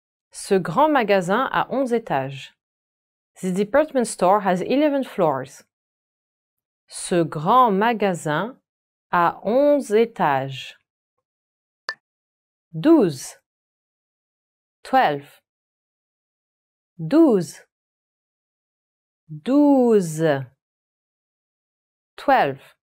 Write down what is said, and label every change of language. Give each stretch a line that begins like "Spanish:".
French: Ce grand magasin a 11 étages.
English: This department store has 11 floors.
French: Ce grand magasin a 11 étages. 12. 12. 12. 12. 12.